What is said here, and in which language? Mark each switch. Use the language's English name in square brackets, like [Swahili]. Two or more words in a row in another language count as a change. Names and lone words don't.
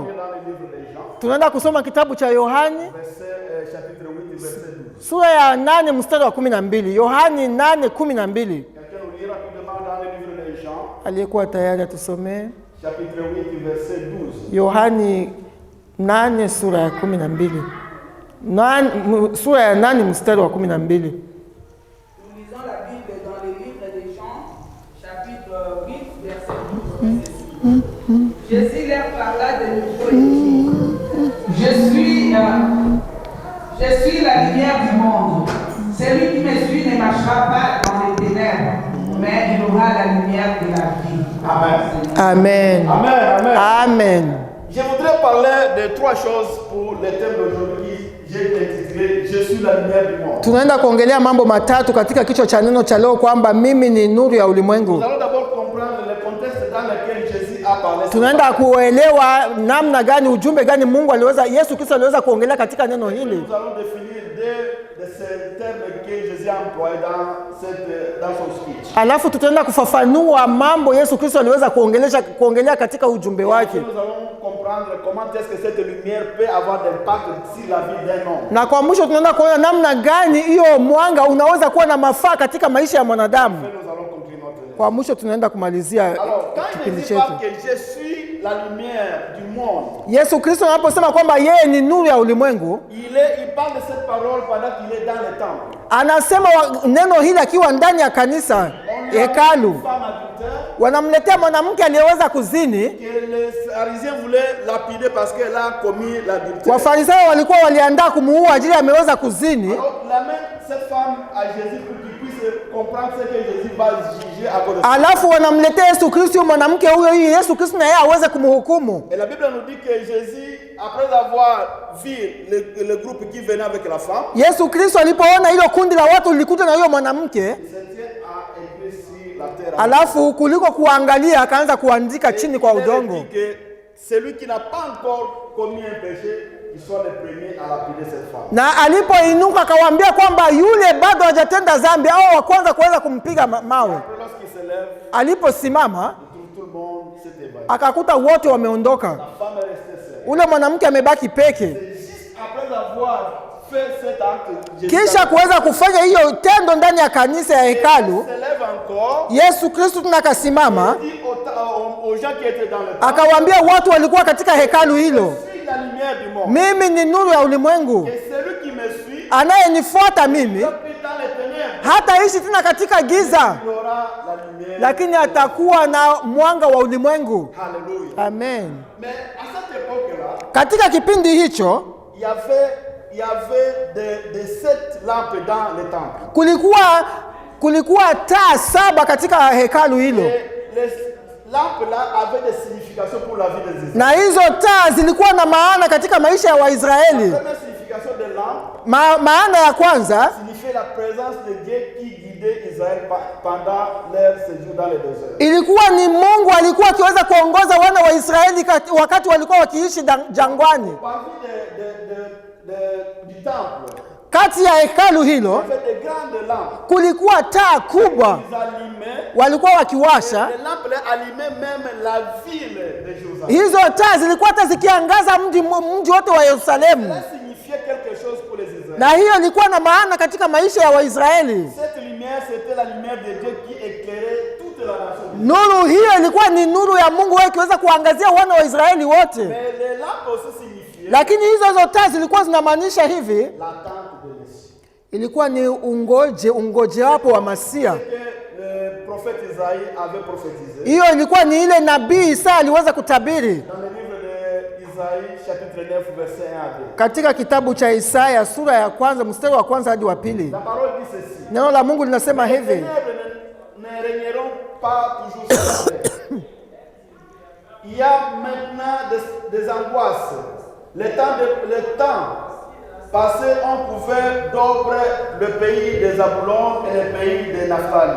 [Swahili] Tunaenda kusoma kitabu cha Yohani sura ya 8 mstari wa 12. Yohani 8:12. Aliyekuwa tayari atusomee. Yohani 8 sura ya 12. Sura ya 8 mstari wa 12. [French] Jésus leur parla de nouveau et dit, je suis la lumière du monde. Celui qui me suit ne marchera pas dans les ténèbres, mais il aura la lumière de la vie. Amen. Amen. Amen. Amen. Amen. Je voudrais parler de 3 choses pour le thème d'aujourd'hui. J'ai intitulé Je suis la lumière du monde. [Swahili] Tunaenda kuongelea mambo matatu katika kichwa cha neno cha leo kwamba mimi ni nuru ya ulimwengu. [French] Nous allons d'abord comprendre le contexte dans lequel Jésus a parlé. [Swahili] Tunaenda kuelewa namna gani, ujumbe gani Yesu Kristo aliweza kuongelea katika neno hili. [French] Nous allons définir de ces termes que Jésus a employés dans son speech. [Swahili] Alafu tutaenda kufafanua mambo Yesu Kristo aliweza kuongelea katika ujumbe wake. [French] Nous allons comprendre comment est-ce que cette lumière peut avoir d'impact sur la vie d'un homme. [Swahili] Na kwa mwisho tunaenda kuona namna gani hiyo mwanga unaweza kuwa na mafaa katika maisha ya mwanadamu. [French] Nous allons conclure notre [Swahili] Kwa mwisho tunaenda kumalizia [French] Alors, quand [Swahili] kipindi [French] il dit [Swahili] chetu. [French] pas que je suis la lumière du monde, [Swahili] Yesu Kristo anaposema kwamba yeye ni nuru ya ulimwengu, [French] il parle de cette parole pendant qu'il est dans le temple. [Swahili] anasema neno hili akiwa ndani ya kanisa, hekalu. [French] Une femme adultère [Swahili] Wanamletea mwanamke aliyeweza kuzini. [French] que les pharisiens voulaient lapider parce qu'elle a commis l'adultère. [Swahili] Wafarisayo walikuwa waliandaa kumuua ajili ameweza kuzini. [French] Alors, la même cette femme à Jésus pour qu'il puisse comprendre ce que Jésus va juger à cause de ça. [Swahili] Alafu wanamletea Yesu Kristo mwanamke huyo, ili Yesu Kristo na yeye aweze kumhukumu. [French] Et la Bible nous dit que Jésus, après avoir vu le groupe qui venait avec la femme, [Swahili] Yesu Kristo alipoona hilo kundi la watu lilikuja na huyo mwanamke, [French] il se tient à écrire sur la terre. [Swahili] alafu kuliko kuangalia akaanza kuandika chini kwa [French] Il [Swahili] udongo. [French] dit que celui qui n'a pas encore commis un péché, il soit le premier à lapider cette femme. [Swahili] Na alipoinuka akawaambia kwamba yule bado hajatenda dhambi au wa kwanza kuweza kumpiga mawe. [French] Après, lorsqu'il se lève, [Swahili] Aliposimama [French] tout le monde s'est évanouit. [Swahili] akakuta wote wameondoka, [French] La femme est restée seule. [Swahili] ule mwanamke amebaki peke. [French] C'est juste après avoir fait cet acte, [Swahili] Kisha kuweza kufanya hiyo tendo ndani ya kanisa ya hekalu, [French] se lève encore, [Swahili] Yesu Kristo tena akasimama [French] dit aux gens qui étaient dans le temple, [Swahili] akawaambia watu walikuwa katika hekalu hilo, [French] je suis la lumière du monde. [Swahili] mimi ni nuru ya ulimwengu, [French] Et celui qui me suit, [Swahili] anayenifuata mimi [French] plus dans les ténèbres, [Swahili] hataishi tena katika giza, [French] il aura la lumière. [Swahili] lakini atakuwa na mwanga wa ulimwengu. [French] Alléluia. Amen. Mais à cette époque-là, [Swahili] Katika kipindi hicho [French] il y avait des 7 lampes dans le temple. [Swahili] kulikuwa taa 7 katika hekalu hilo, [French] Et les lampes-là avaient des significations pour la vie des Israélites. [Swahili] na hizo taa zilikuwa na maana katika maisha ya Waisraeli. [French] La première signification des lampes [Swahili] Maana ya kwanza [French] signifiait la présence de Dieu qui guidait Israël pendant leur séjour dans le désert. [Swahili] ilikuwa ni Mungu alikuwa akiweza kuongoza wana wa Israeli wakati walikuwa wakiishi jangwani. [French] Parmi du temple, [Swahili] Kati ya hekalu hilo [French] il y avait des grandes lampes. [Swahili] kulikuwa taa kubwa [French] Ils allumaient. [Swahili] walikuwa wakiwasha. [French] Les lampes là allumaient même la ville de Jérusalem. [Swahili] Hizo taa zilikuwa hata zikiangaza mji wote wa Yerusalemu, [French] Cela signifiait quelque chose pour les Israéliens. [Swahili] na hiyo ilikuwa na maana katika maisha ya Waisraeli. [French] Cette lumière, c'était la lumière de Dieu qui éclairait toute la nation. [Swahili] Nuru hiyo ilikuwa ni nuru ya Mungu wewe ikiweza kuangazia wana wa Israeli wote, [French] Mais les lampes aussi signifiaient [Swahili] lakini hizo taa zilikuwa zinamaanisha hivi, [French] l'attente de Messie. [Swahili] ilikuwa ni ungoje wapo wa Masia. [French] Ce que le prophète Isaïe avait prophétisé. [Swahili] Hiyo ilikuwa ni ile nabii Isaya aliweza kutabiri [French] Dans le livre d'Isaïe, chapitre 9, verset 1 à 2. [Swahili] katika kitabu cha Isaya sura ya kwanza mstari wa kwanza hadi wa pili. [French] La parole dit ceci. [Swahili] Neno la Mungu linasema [French] Les [Swahili] hivi: [French] ténèbres ne régneront pas toujours sur la terre. Il y a maintenant des angoisses. Le temps passé ont couvert d'ombre le pays des Zabulon et le pays des Naphtali.